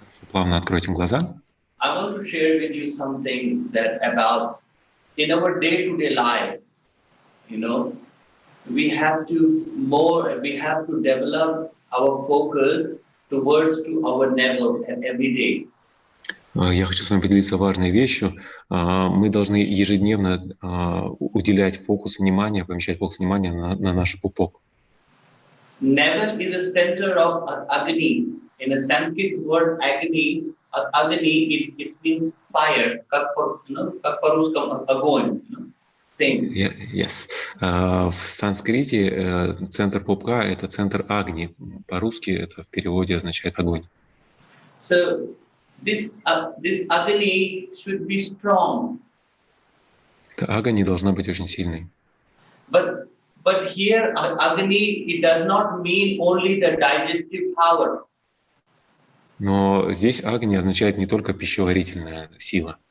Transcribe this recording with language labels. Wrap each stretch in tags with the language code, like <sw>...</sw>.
<ru>Плавно откройте глаза.</ru> <en>I want to share with you something that about in our day-to-day life, you know, we have to develop our focus to our navel every day.</en> <ru>Я хочу с вами поделиться важной вещью. Мы должны ежедневно уделять фокус внимания, помещать фокус внимания на наш пупок.</ru> <en>Navel is the center of Agni. In a Sanskrit word Agni, it means fire.</en> <ru>Как по-русски огонь.</ru> <en>Same. Yes.</en> <ru>В санскрите центр пупка — это центр Агни. По-русски это в переводе означает огонь.</ru> <en>So this Agni should be strong.</en> <ru>Эта Агни должна быть очень сильной.</ru> <en>But here Agni, it does not mean only the digestive power.</en> <ru>Но здесь Агни означает не только пищеварительная сила.</ru>